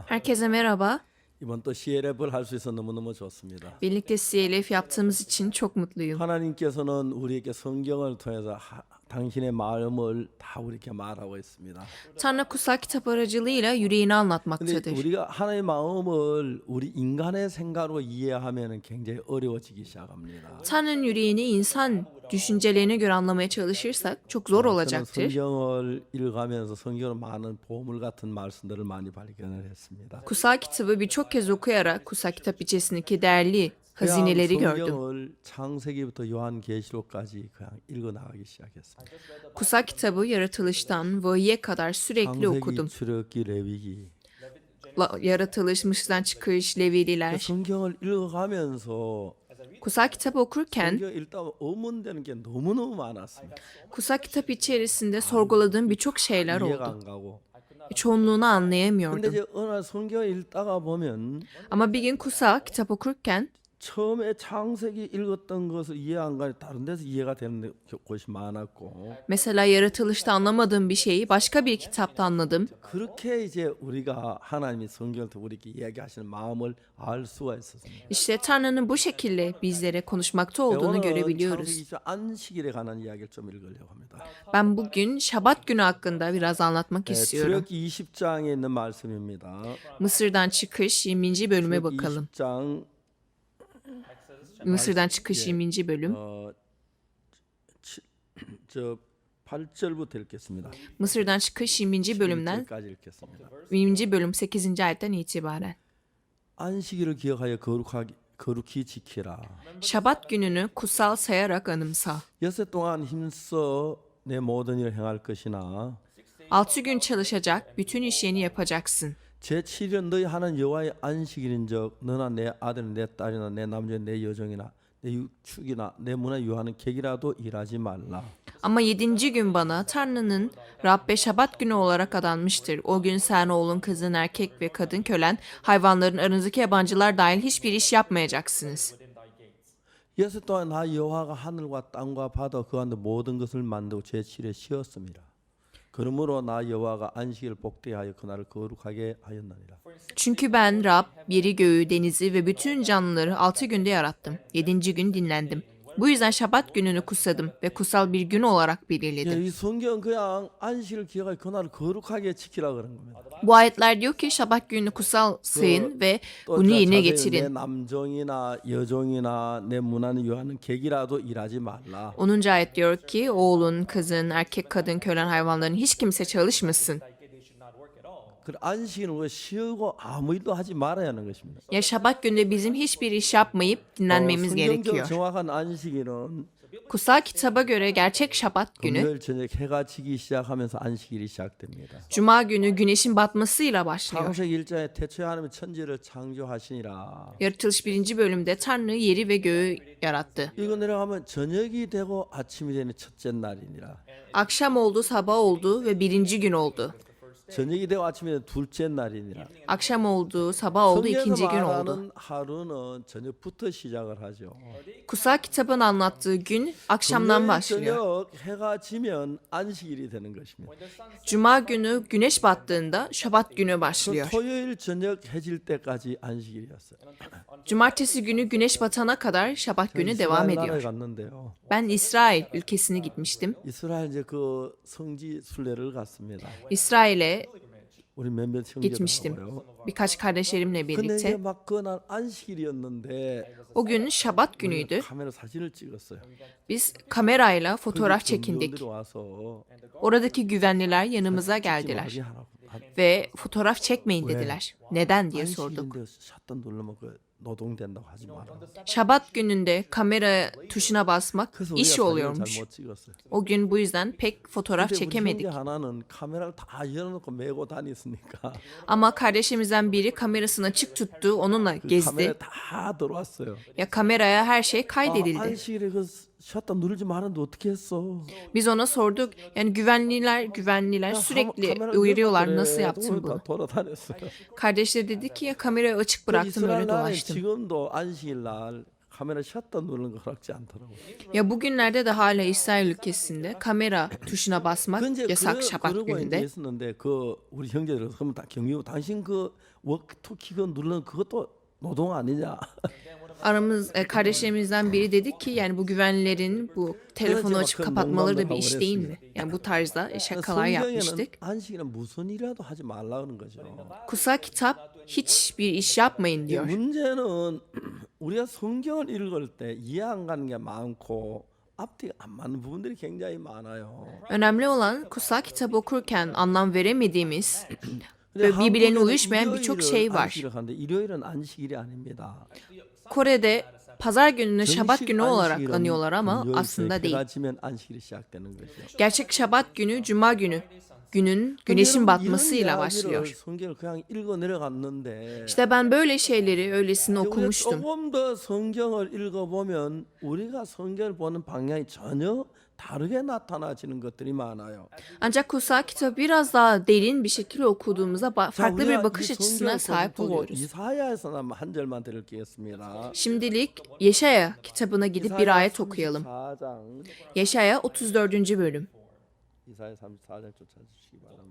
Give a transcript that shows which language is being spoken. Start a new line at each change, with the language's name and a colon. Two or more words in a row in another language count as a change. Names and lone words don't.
Turkish: Herkese merhaba.
Korean: 이번 또 CLF를 할 수 있어 너무너무 좋습니다.
Turkish: Birlikte CLF yaptığımız için çok mutluyum.
Korean: 하나님께서는 우리에게 성경을 통해서 당신의 마음을 다 우리에게 말하고 있습니다.
Turkish: Tanrı kutsal kitap aracılığıyla yüreğini
Korean: 근데
Turkish: anlatmaktadır.
Korean: 우리가 하나님의 마음을 우리 인간의 생각으로 이해하면 굉장히 어려워지기 시작합니다.
Turkish: Tanrı'nın yüreğini insan düşüncelerine göre anlamaya çalışırsak çok zor
Korean: 저는
Turkish: olacaktır.
Korean: 성경을 읽어가면서 성경으로 많은 보물 같은 말씀들을 많이 발견을 했습니다.
Turkish: Kutsal kitabı birçok kez okuyarak kutsal kitap içerisindeki değerli
Korean: 그냥
Turkish: hazineleri gördüm.
Korean: 성경을 창세기부터 요한계시록까지 그냥 읽어 나가기 시작했습니다.
Turkish: Kutsal kitabı yaratılıştan vahiye kadar sürekli
Korean: 창세기,
Turkish: okudum.
Korean: 출애굽기, 레위기.
Turkish: Yaratılış, Mısır'dan çıkış, Levililer.
Korean: 성경을 읽어가면서
Turkish: Kutsal kitabı okurken
Korean: 성경 읽다 보면 의문되는 게 너무너무 많았습니다.
Turkish: kutsal kitap içerisinde sorguladığım birçok şeyler
Korean: 이해가
Turkish: oldu.
Korean: 안 가고.
Turkish: Çoğunluğunu
Korean: 근데
Turkish: anlayamıyordum.
Korean: 이제 어느 날 성경을 읽다가 보면
Turkish: Ama bir gün kutsal kitap okurken
Korean: 처음에 창세기 읽었던 것을 이해 안 가니 다른 데서 이해가 되는 곳이 많았고
Turkish: mesela yaratılışta anlamadığım bir şeyi başka bir kitapta anladım.
Korean: 그렇게 이제 우리가 하나님이 성경을 통해 우리에게 이야기하시는 마음을 알 수가 있었습니다.
Turkish: İşte Tanrı'nın bu şekilde bizlere konuşmakta olduğunu
Korean: 오늘은
Turkish: görebiliyoruz.
Korean: 창세기 안식일에 관한 이야기를 좀 읽으려고 합니다.
Turkish: Ben bugün Şabat günü hakkında biraz anlatmak istiyorum.
Korean: 출애굽기 20장에 있는 말씀입니다.
Turkish: Mısır'dan çıkış 20. bölüme bakalım.
Korean: 20장
Turkish: Mısır'dan çıkış 20. bölüm.
Korean: 저 8절부터 읽겠습니다.
Turkish: Mısır'dan çıkış 20. bölümden
Korean: 7절까지 읽겠습니다.
Turkish: 20. bölüm 8. ayetten itibaren.
Korean: 안식일을 기억하여 거룩히 지키라.
Turkish: Şabat gününü kutsal sayarak anımsa.
Korean: 여섯 동안 힘써 내 모든 일을 행할 것이나
Turkish: 6 gün çalışacak, bütün işlerini yapacaksın.
Korean: 제7일은 너희 하는 여호와의 안식일인즉 너나 내 아들이나 내 딸이나 내 남자나 내 여종이나 내 육축이나 내 문화 유하는 객이라도 일하지 말라.
Turkish: Ama 7. gün bana Tanrı'nın Rabbe Şabat günü olarak adanmıştır. O gün sen oğlun, kızın, erkek ve kadın kölen, hayvanların aranızdaki yabancılar dahil hiçbir iş yapmayacaksınız.
Korean: 여섯 동안 나 여호와가 하늘과 땅과 바다 그 안에 모든 것을 만들고 제7일에 쉬었습니다. 그러므로 나 여호와가 안식일을 복되하여 그날을 거룩하게 하였느니라.
Turkish: Çünkü ben Rab, yeri göğü, denizi ve bütün canlıları 6 günde yarattım. 7. gün dinlendim. Bu yüzden Şabat gününü kutsadım ve kutsal bir gün olarak belirledim.
Korean: 이 성경 그냥 안식일을 기억하여 그날을 거룩하게 지키라 그런 겁니다.
Turkish: Bu ayetler diyor ki Şabat gününü kutsal sayın ve
Korean: 또
Turkish: bunu yerine
Korean: 내
Turkish: getirin.
Korean: 남종이나 여종이나 내 문화는 유하는 객이라도 일하지 말라.
Turkish: 10. ayet diyor ki oğlun, kızın, erkek, kadın, kölen, hayvanların hiç kimse çalışmasın.
Korean: 그 안식일은 우리가 쉬고 아무 일도 하지 말아야 하는 것입니다.
Turkish: Ya Şabat günde bizim hiçbir iş yapmayıp dinlenmemiz
Korean: 성경적
Turkish: gerekiyor.
Korean: 정확한 안식일은
Turkish: Kutsal kitaba göre gerçek Şabat günü
Korean: 금요일 저녁 해가 지기 시작하면서 안식일이 시작됩니다.
Turkish: Cuma günü güneşin batmasıyla başlıyor.
Korean: 창세기 1장에 태초에 하나님이 천지를 창조하시니라.
Turkish: Yaratılış 1. bölümde Tanrı yeri ve göğü yarattı.
Korean: 이거 내려가면 저녁이 되고 아침이 되는 첫째 날이니라.
Turkish: Akşam oldu, sabah oldu ve 1. gün oldu.
Korean: 저녁이 되고 아침에 둘째 날이니라.
Turkish: Akşam oldu, sabah oldu,
Korean: 성경에서
Turkish: ikinci gün oldu.
Korean: 말하는 하루는 저녁부터 시작을 하죠.
Turkish: Kutsal kitabın anlattığı gün akşamdan
Korean: 금요일
Turkish: başlıyor.
Korean: 저녁 해가 지면 안식일이 되는 것입니다.
Turkish: Cuma günü güneş battığında Şabat günü
Korean: 그
Turkish: başlıyor.
Korean: 토요일 저녁 해질 때까지 안식일이었어요.
Turkish: Cumartesi günü güneş batana kadar Şabat günü devam
Korean: 이스라엘 나라에
Turkish: ediyor.
Korean: 갔는데요.
Turkish: Ben İsrail ülkesine gitmiştim.
Korean: 이스라엘 이제 그 성지 순례를 갔습니다.
Turkish: İsrail'e
Korean: 우리 몇몇
Turkish: gitmiştim.
Korean: 형제들하고요.
Turkish: Birkaç kardeşlerimle
Korean: 근데 이제
Turkish: birlikte.
Korean: 막 그날 안식일이었는데
Turkish: O gün Şabat günüydü.
Korean: 카메라 사진을 찍었어요.
Turkish: Biz kamerayla fotoğraf çekindik.
Korean: 경비원들이 와서
Turkish: Oradaki güvenliler yanımıza geldiler
Korean: 찍지 말게 하라고.
Turkish: ve fotoğraf çekmeyin dediler. Neden diye sorduk.
Korean: 안식일인데 샷던 누르면 그 노동된다고 하지 마라.
Turkish: Şabat gününde kamera tuşuna basmak
Korean: 그래서
Turkish: iş
Korean: 우리가 사진을
Turkish: oluyormuş.
Korean: 잘못 찍었어요.
Turkish: O gün bu yüzden pek fotoğraf
Korean: 근데 우리
Turkish: çekemedik.
Korean: 형제 하나는 카메라를 다 열어놓고 메고 다녔으니까
Turkish: Ama kardeşimizden biri kamerasını açık tuttu, onunla
Korean: 그
Turkish: gezdi.
Korean: 카메라 다 들어왔어요.
Turkish: Ya kameraya her şey
Korean: 아,
Turkish: kaydedildi.
Korean: 안식일에 그 샷던 누르지 말았는데 어떻게 했어?
Turkish: Biz ona sorduk. Yani güvenliler
Korean: 야,
Turkish: sürekli
Korean: 카메라
Turkish: uyarıyorlar.
Korean: 열었더래.
Turkish: Nasıl yaptın
Korean: 오늘
Turkish: bunu?
Korean: 다 돌아다녔어요.
Turkish: Kardeşleri dedi ki ya kamerayı açık
Korean: 그
Turkish: bıraktım
Korean: 이스라엘
Turkish: öyle
Korean: 나라에
Turkish: dolaştım.
Korean: 지금도 안식일 날 카메라 샷던 누르는 거 허락지 않더라고요.
Turkish: Ya bugünlerde de hala İsrail ülkesinde kamera tuşuna basmak yasak Şabat
Korean: 그러고 이제
Turkish: gününde.
Korean: 있었는데 그 우리 형제들 그러면 다 경유 당신 그 워크토키 그 누르는 그것도 노동 아니냐?
Turkish: Kardeşlerimizden biri dedi ki yani bu güvenlilerin bu telefonu Evet, açıp bakın, kapatmaları da bundan bir da iş değil mi? haber Yani bu tarzda şakalar yapmıştık.
Korean: 성경에는 안식일은 무슨 일이라도 하지 말라는 거죠.
Turkish: Kutsal kitap hiçbir iş yapmayın diyor.
Korean: 문제는 우리가 성경을 읽을 때 이해 안 가는 게 많고 앞뒤가 안 맞는 부분들이 굉장히 많아요.
Turkish: Önemli olan kutsal kitabı okurken anlam veremediğimiz
Korean: 근데
Turkish: ve birbirlerine
Korean: 한국에는
Turkish: uyuşmayan birçok
Korean: 일요일은
Turkish: şey var.
Korean: 안식일을 하는데 일요일은 안식일이 아닙니다.
Turkish: Kore'de pazar gününü Şabat günü olarak
Korean: 안식일은
Turkish: anıyorlar ama
Korean: 금요일
Turkish: aslında değil.
Korean: 해가 지면 안식일이 시작되는 거죠.
Turkish: Gerçek Şabat günü Cuma günü. Günün güneşin batmasıyla başlıyor.
Korean: 성경을 그냥 읽어 내려갔는데
Turkish: İşte ben böyle şeyleri öylesine
Korean: 우리가
Turkish: okumuştum.
Korean: 조금 더 성경을 읽어보면 우리가 성경을 보는 방향이 전혀 다르게 나타나지는 것들이 많아요.
Turkish: Ancak kutsal kitabı biraz daha derin bir şekilde okuduğumuzda
Korean: 자,
Turkish: farklı
Korean: 우리가
Turkish: bir
Korean: 이
Turkish: bakış açısına
Korean: 성경을
Turkish: sahip
Korean: 보고
Turkish: oluyoruz.
Korean: 이사야에서는 한 절만 드릴겠습니다.
Turkish: Şimdilik Yeşaya kitabına gidip bir ayet okuyalım.
Korean: 34장
Turkish: Yeşaya 34. bölüm.
Korean: 이사야 34장 쫓아주시기 바랍니다.